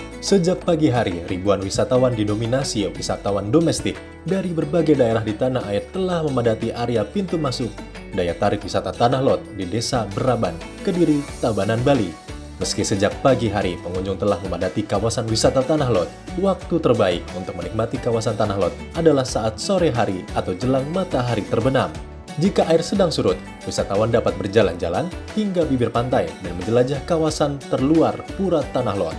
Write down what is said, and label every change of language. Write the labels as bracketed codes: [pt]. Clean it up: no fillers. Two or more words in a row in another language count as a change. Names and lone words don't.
[id] Sejak pagi hari, ribuan wisatawan didominasi wisatawan domestik dari berbagai daerah di tanah air telah memadati area pintu masuk daya tarik wisata Tanah Lot di Desa Beraban, Kediri, Tabanan, Bali. Meski sejak pagi hari pengunjung telah memadati kawasan wisata Tanah Lot, waktu terbaik untuk menikmati kawasan Tanah Lot adalah saat sore hari atau jelang matahari terbenam. Jika air sedang surut, wisatawan dapat berjalan-jalan hingga bibir pantai dan menjelajah kawasan terluar Pura Tanah Lot.